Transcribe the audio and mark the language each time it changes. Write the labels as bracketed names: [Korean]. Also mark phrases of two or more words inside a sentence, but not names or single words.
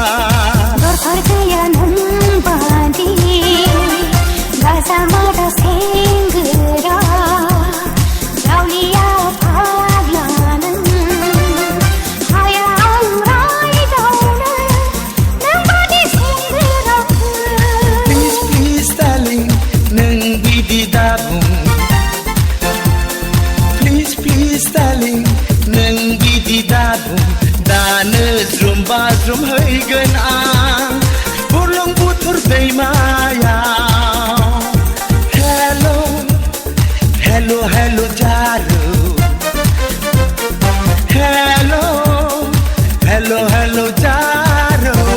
[Bodo] दरखार गैया नों बादि गाजा मादा सेंग्रा रावलिया फाग्ला नों हाया आं रायदावनो नों बादि सेंग्राखौ [English] Please please darling [Bodo] नों बिदि दाबुं [English] Please please darling [Bodo] नों बिदि दाबुं दानो ज्रुम बाज्रुम हैगोन आं बुरलुंबुथुर दैमायाव [English] Hello hello hello [Bodo] Jaru [English] Hello hello hello [Bodo] Jaru